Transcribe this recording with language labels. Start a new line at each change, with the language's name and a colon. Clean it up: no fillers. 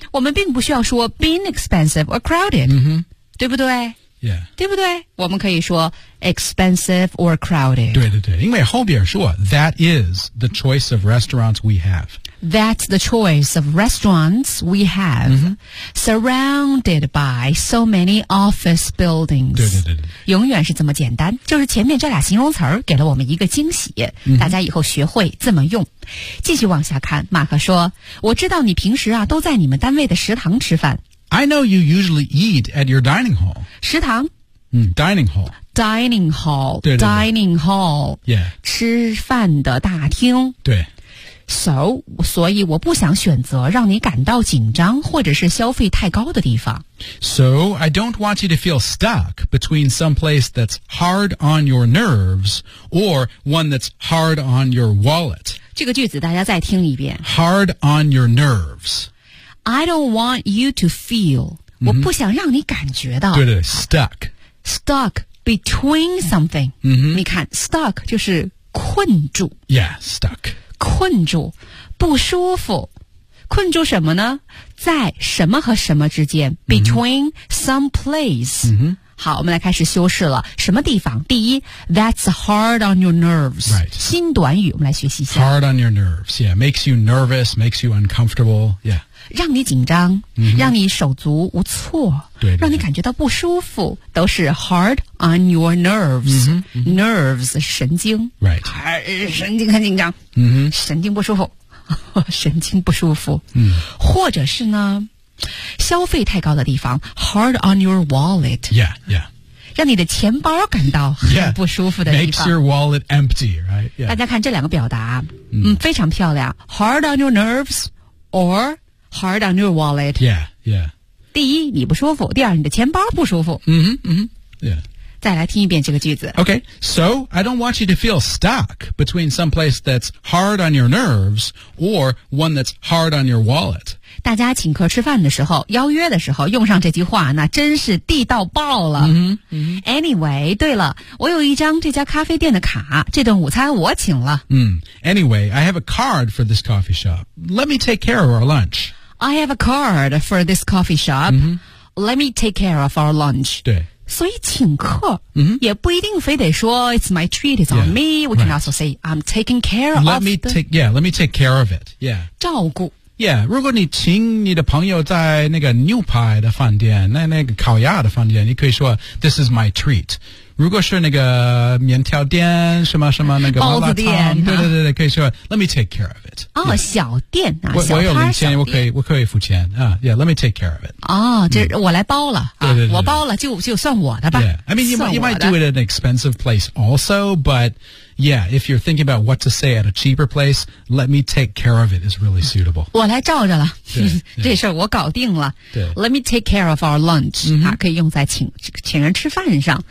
Chinese: 我们并不需要说
English: being expensive or crowded,
Chinese: 对不对？
English: Yeah.
Chinese: 对不对？我们可以说
English: expensive or crowded.
Chinese: 对对对，因为后边说
English: that is the choice of restaurants we have. That's the choice of restaurants we have,surrounded by so many office buildings.
Chinese: 对对对对，永远是这么简单，就是前面这俩形容词给了我们一个惊喜，大家以后学会这么用。继续往下看，马克说，我知道你平时啊都在你们单位的食堂吃饭。
English: I know you usually eat at your dining hall.
Chinese: 食堂。
English: Dining hall. Dining hall.
Chinese: 对对对。
English: Dining hall. Yeah.
Chinese: 吃饭的大厅。对。所以我不想选择让你感到紧张或者是消费太高的地方。
English: So, I don't want you to feel stuck between some place that's hard on your nerves or one that's hard on your wallet.
Chinese: 这个句子大家再听一遍。
English: Hard on your nerves. I don't want you to feel,
Chinese: 我不想让你感觉到。对对 ,stuck.
English: Stuck between something.
Chinese: 你看 ,stuck 就是困住。
English: Yeah, stuck.
Chinese: 困住不舒服。困住什么呢？在什么和什么之间 ,
English: between some place.
Chinese: 好，我们来开始修饰了。什么地方？第一 ,
English: that's hard on your nerves.、 Right.
Chinese: 新短语我们来学习一下。
English: Hard on your nerves, yeah. Makes you nervous, makes you uncomfortable, yeah.
Chinese: 让你紧张、让你手足无措对让你感觉到不舒服都是
English: hard on your nerves、
Chinese: nerves 神经、
English: right.
Chinese: 神经很紧张、神经不舒服神经不舒服、或者是呢消费太高的地方
English: hard on your wallet yeah, yeah.
Chinese: 让你的钱包感到很不舒服的地方、
English: makes your wallet empty, right? yeah.
Chinese: 大家看这两个表达、非常漂亮
English: hard on your nerves orHard on your wallet. Yeah, yeah.
Chinese: 第一，你不舒服；第二，你的钱包不舒服。
English: Yeah.
Chinese: 再来听一遍这个句子。
English: Okay, so I don't want you to feel stuck between some place that's hard on your nerves or one that's hard on your wallet.
Chinese: 大家请客吃饭的时候，邀约的时候用上这句话，那真是地道爆了。 Anyway, 对了，我有一张这家咖啡店的卡，这顿午餐我请了。
English: Anyway, I have a card for this coffee shop. Let me take care of our lunch. I have a card for this coffee shop. Let me take care of our lunch.
Chinese: 对。所以请客、也不一定非得说
English: It's my treat, it's on me. We can also say, I'm taking care of let me take care of it. Yeah.
Chinese: 照顾。 Yeah, 如果你请你的朋友在那个牛排的饭店那个烤鸭的饭店你可以说
English: This is my treat
Chinese: 如果是那个面条店什么什么那个包子店对对对对、可以说
English: Let me take care of it
Chinese: 哦、小店啊，我有零钱我可以付钱、
English: Yeah, let me take care of it
Chinese: 哦，这我来包了、对我包了就算我的吧
English: Yeah, I mean you might do it at an expensive place also butYeah, if you're thinking about what to say at a cheaper place, let me take care of it is really suitable.
Chinese: 我来照着了，这事我搞定了。
English: Let me take care of our lunch,
Chinese: 可以用在请人吃饭上。